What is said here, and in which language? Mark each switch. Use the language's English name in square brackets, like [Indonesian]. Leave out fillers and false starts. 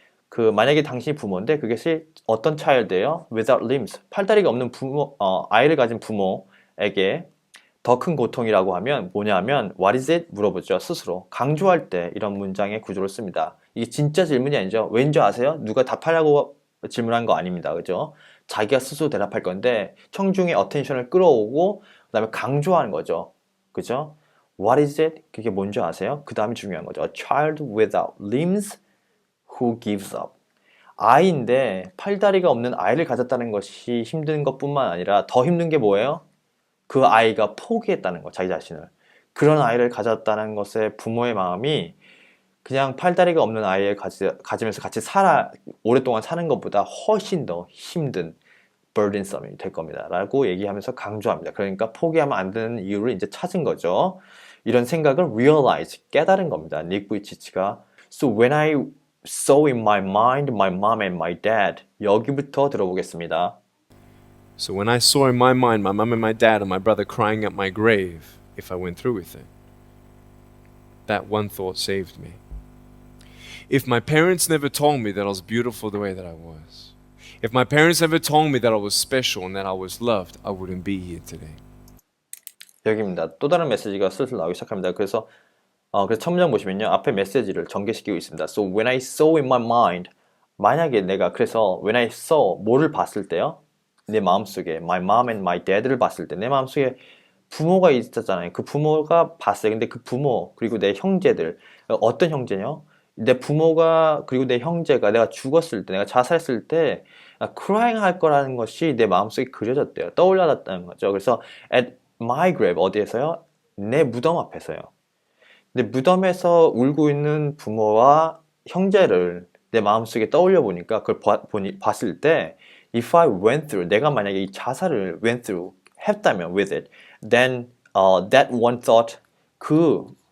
[Korean] 그 만약에 당신이 부모인데 그것이 어떤 child예요? without limbs, 팔다리가 없는 아이를 가진 부모에게 더 큰 고통이라고 하면 뭐냐면 [English] what is it? [Korean] 물어보죠. 스스로. 강조할 때 이런 문장의 구조를 씁니다. 이게 진짜 질문이 아니죠. 왠지 아세요? 누가 답하려고 질문한 거 아닙니다. 그죠? 자기가 스스로 대답할 건데 청중의 어텐션을 끌어오고 그 다음에 강조하는 거죠. 그죠? [English] What is it? [Korean] 그게 뭔지 아세요? 그 다음이 중요한 거죠. [English] A child without limbs who gives up. [Korean] 아이인데 팔다리가 없는 아이를 가졌다는 것이 힘든 것뿐만 아니라 더 힘든 게 뭐예요? 그 아이가 포기했다는 거, 자기 자신을. 그런 아이를 가졌다는 것에 부모의 마음이 그냥 팔다리가 없는 아이를 가지면서 같이 오랫동안 사는 것보다 훨씬 더 힘든 burdensome이 될 겁니다. 라고 얘기하면서 강조합니다. 그러니까 포기하면 안 되는 이유를 이제 찾은 거죠. 이런 생각을 realize, 깨달은 겁니다. 닉 부이치치가. [English] So when I saw in my mind my mom and my dad. [Korean] 여기부터 들어보겠습니다. [English] So when I saw in my mind my mum and my dad and my brother crying at my grave, if I went through with it, that one thought saved me. If my parents never told me that I was beautiful the way that I was, if my parents never told me that I was special and that I was loved, I wouldn't be here today. [Korean] 여기입니다. 또 다른 메시지가 슬슬 나오기 시작합니다. 그래서 첫 문장 보시면요. 앞에 메시지를 전개시키고 있습니다. [English] So when I saw in my mind, [Korean] 만약에 내가 그래서 when I saw 뭐를 봤을 때요. 내 마음속에 my mom and my dad를 봤을 때 내 마음속에 부모가 있었잖아요. 그 부모가 봤어요. 근데 그 부모 그리고 내 형제들 어떤 형제냐? 내 부모가 그리고 내 형제가 내가 죽었을 때 내가 자살했을 때 crying 할 거라는 것이 내 마음속에 그려졌대요. 떠올랐다는 거죠. 그래서 at my grave 어디에서요? 내 무덤 앞에서요. 근데 무덤에서 울고 있는 부모와 형제를 내 마음속에 떠올려 보니까 그걸 봤을 때 [English] if I went through, [Korean] 내가 만약에 이 자살을 went through 했다면 with it, [English] then that one thought, [Korean] 그